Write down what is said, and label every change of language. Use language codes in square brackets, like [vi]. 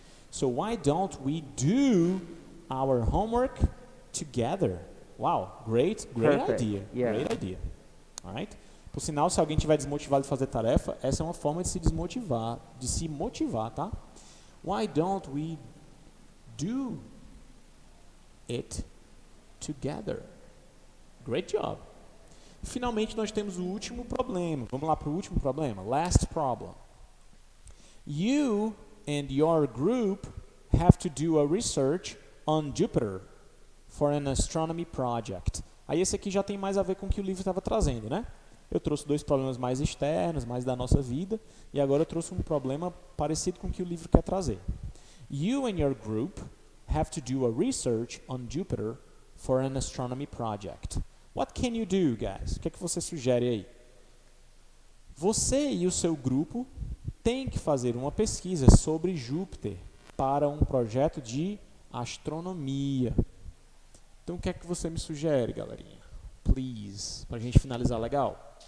[en] So why don't we do our homework together? Wow, great Perfect. idea. Yeah. Great idea. All right? [pt] Por sinal, se alguém estiver desmotivado de fazer tarefa, essa é uma forma de se desmotivar, de se motivar, tá? [en] Why don't we do it together? Great job. [pt] Finalmente, nós temos o último problema. Vamos lá para o último problema. [en] Last problem. You and your group have to do a research on Jupiter for an astronomy project. [pt] Aí esse aqui já tem mais a ver com o que o livro estava trazendo, né? Eu trouxe 2 problemas mais externos, mais da nossa vida, e agora eu trouxe um problema parecido com o que o livro quer trazer. [en] You and your group have to do a research on Jupiter for an astronomy project. What can you do, guys? [pt] O que é que você sugere aí? Você e o seu grupo têm que fazer uma pesquisa sobre Júpiter para um projeto de astronomia. Então, o que é que você me sugere, galerinha? Please, para a gente finalizar legal.